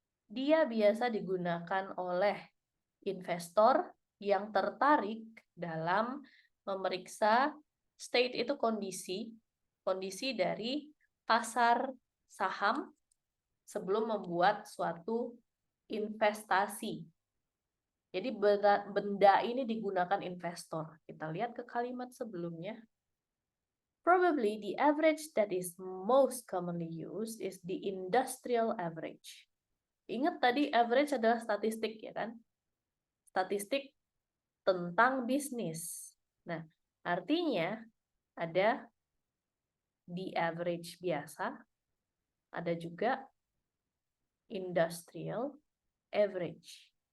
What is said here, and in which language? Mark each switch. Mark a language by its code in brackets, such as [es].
[id] Dia biasa digunakan oleh investor yang tertarik dalam memeriksa state itu kondisi dari pasar saham sebelum membuat suatu investasi. Jadi benda ini digunakan investor. Kita lihat ke kalimat sebelumnya. [en] Probably the average that is most commonly used is the industrial average. [id] Ingat tadi average adalah statistik ya kan? Statistik tentang bisnis. Nah, artinya ada the average biasa, ada juga industrial average.